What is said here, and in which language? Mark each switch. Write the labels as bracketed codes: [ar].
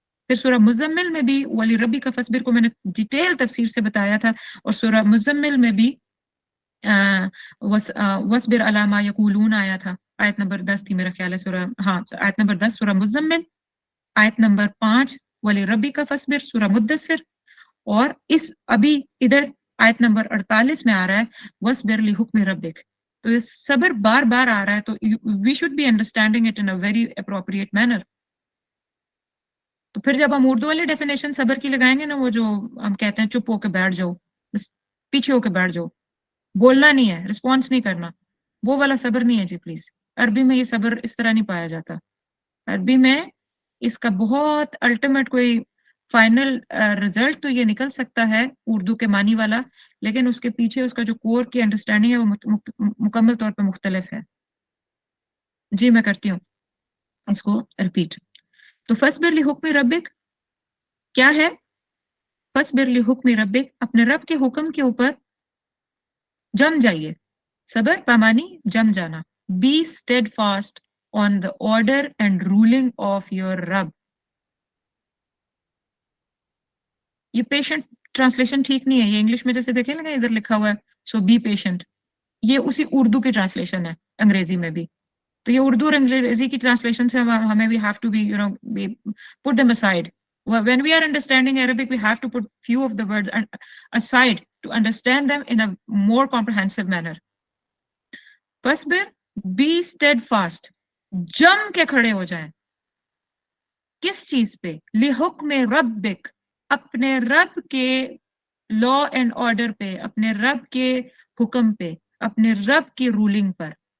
[ur] پھر سورہ مزمل میں بھی [ar] وَلِرَبِّکَ فَاصْبِرْ [ur] کو میں نے ڈیٹیل تفسیر سے بتایا تھا, اور سورہ مزمل میں بھی [ar] وَاصْبِرْ عَلَىٰ مَا يَقُولُونَ [ur] آیا تھا, آیت نمبر 10 تھی میرا خیال ہے, سورہ آیت نمبر 10 سورہ مزمل, آیت نمبر 5 [ar] وَلِرَبِّکَ فَاصْبِرْ [ur] سورہ مدثر, اور اس ابھی ادھر آیت نمبر 48 میں آ رہا ہے [ar] وَاصْبِرْ لِحُکْمِ رَبِّکَ. [ur] تو یہ صبر بار بار آ رہا ہے, تو [en] we should be understanding it in a very appropriate manner. [ur] تو پھر جب ہم اردو والی ڈیفینیشن صبر کی لگائیں گے نا, وہ جو ہم کہتے ہیں چپ ہو کے بیٹھ جاؤ, بس پیچھے ہو کے بیٹھ جاؤ, بولنا نہیں ہے, رسپانس نہیں کرنا, وہ والا صبر نہیں ہے جی پلیز. عربی میں یہ صبر اس طرح نہیں پایا جاتا. عربی میں اس کا بہت الٹیمیٹ کوئی فائنل رزلٹ تو یہ نکل سکتا ہے اردو کے معنی والا, لیکن اس کے پیچھے اس کا جو کور کی انڈرسٹینڈنگ ہے وہ مکمل طور پہ مختلف ہے. جی میں کرتی ہوں اس کو ریپیٹ. تو [ar] فَاصْبِرْ لِحُکْمِ رَبِّکَ [ur] کیا ہے, [ar] فَاصْبِرْ لِحُکْمِ رَبِّکَ, [ur] اپنے رب کے حکم کے اوپر جم جائیے. صبر پامانی جم جانا. [en] Be steadfast on the order and ruling of your Rabb. [ur] یہ پیشنٹ ٹرانسلیشن ٹھیک نہیں ہے, یہ انگلش میں جیسے دیکھیں لگا ادھر لکھا ہوا ہے سو بی پیشنٹ, یہ اسی اردو کی ٹرانسلیشن ہے انگریزی میں بھی. تو یہ اردو اور انگریزی کی ٹرانسلیشن سے ہمیں [en] we have to be put them aside. When we are understanding Arabic, we have to put few of the words aside to understand them in a more comprehensive manner. [ur] فَاصْبِرْ, [en] be steadfast, [ur] جم کے کھڑے ہو جائیں. کس چیز پہ؟ [ar] لِحُکْمِ رَبِّکَ, [ur] اپنے رب کے law and order پہ, اپنے رب کے حکم پہ, اپنے رب کی رولنگ پر.